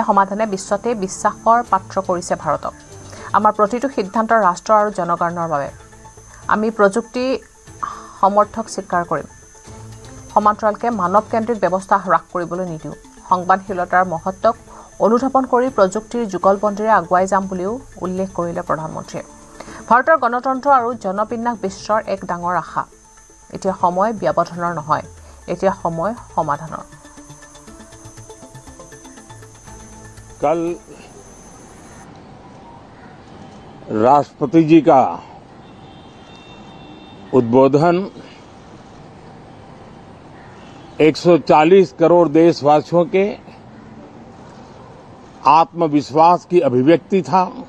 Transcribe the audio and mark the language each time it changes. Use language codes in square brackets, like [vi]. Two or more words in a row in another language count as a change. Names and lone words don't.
[as] সমাধানে বিশ্বতে বিশ্বাসৰ পাত্ৰ কৰিছে ভাৰতক আমাৰ প্ৰতিটো সিদ্ধান্ত ৰাষ্ট্ৰ আৰু জনগণৰ বাবে আমি প্ৰযুক্তি সমৰ্থক স্বীকাৰ কৰিম সমান্তৰালকে মানৱকেন্দ্ৰিক ব্যৱস্থা হ্ৰাস কৰিবলৈ নিদিওঁ সংবাদশীলতাৰ মহত্বক অনুধাৱন কৰি প্ৰযুক্তিৰ যুগলবন্দীৰে আগুৱাই যাম বুলিও উল্লেখ কৰিলে প্ৰধানমন্ত্ৰীয়ে ভাৰতৰ গণতন্ত্ৰ আৰু জনবিন্যাস বিশ্বৰ এক ডাঙৰ আশা এতিয়া সময় ব্যৱধানৰ নহয় এতিয়া সময় সমাধানৰ [hi] कल राष्ट्रपति जी का उद्बोधन 140 करोड़ देशवासियों के आत्मविश्वास की अभिव्यक्ति था